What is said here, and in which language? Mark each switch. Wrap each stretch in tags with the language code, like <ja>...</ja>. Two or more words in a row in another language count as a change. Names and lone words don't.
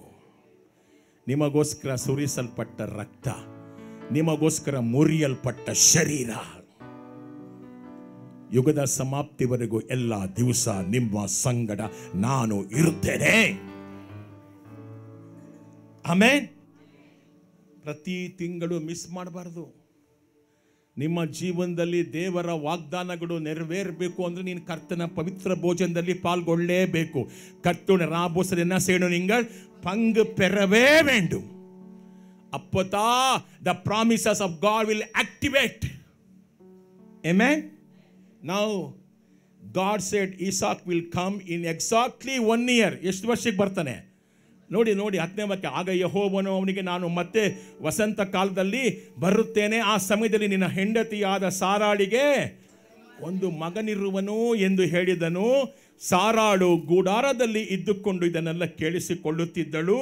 <kn>ನಿಮಗೋಸ್ಕರ ಸುರಿಸಲ್ಪಟ್ಟ ರಕ್ತ, ನಿಮಗೋಸ್ಕರ ಮುರಿಯಲ್ಪಟ್ಟ ಶರೀರ, ಯುಗದ ಸಮಾಪ್ತಿವರೆಗೂ ಎಲ್ಲ ದಿವಸ ನಿಮ್ಮ ಸಂಗಡ ನಾನು ಇರುತ್ತೇನೆ. ಆಮೆನ್. ಪ್ರತಿ ತಿಂಗಳು ಮಿಸ್ ಮಾಡಬಾರ್ದು. ನಿಮ್ಮ ಜೀವನದಲ್ಲಿ ದೇವರ ವಾಗ್ದಾನಗಳು ನೆರವೇರಬೇಕು ಅಂದ್ರೆ ನೀನು ಕರ್ತನ ಪವಿತ್ರ ಭೋಜನದಲ್ಲಿ ಪಾಲ್ಗೊಳ್ಳಲೇಬೇಕು.</kn> <ta>கர்த்தருடைய ராபோசல் என்ன செய்யணும்? நீங்கள் பங்கு பெறவே வேண்டும். அப்பதான்</ta> <en>the promises of God will activate. Amen. Now God said Isaac will come in exactly 1 year.</en> <kn>ಎಷ್ಟು ವರ್ಷಕ್ಕೆ ಬರ್ತಾನೆ ನೋಡಿ ನೋಡಿ. 10ನೇ ವಾಕ್ಯ. ಆಗ ಯೆಹೋವನು ಅವನಿಗೆ, ನಾನು ಮತ್ತೆ ವಸಂತ ಕಾಲದಲ್ಲಿ ಬರುತ್ತೇನೆ, ಆ ಸಮಯದಲ್ಲಿ ನಿನ್ನ ಹೆಂಡತಿಯಾದ ಸಾರಾಳಿಗೆ ಒಂದು ಮಗನಿರುವನು ಎಂದು ಹೇಳಿದನು. ಸಾರಾಳು ಗೂಡಾರದಲ್ಲಿ ಇದ್ದುಕೊಂಡು ಇದನ್ನೆಲ್ಲ ಕೇಳಿಸಿಕೊಳ್ಳುತ್ತಿದ್ದಳು.</kn>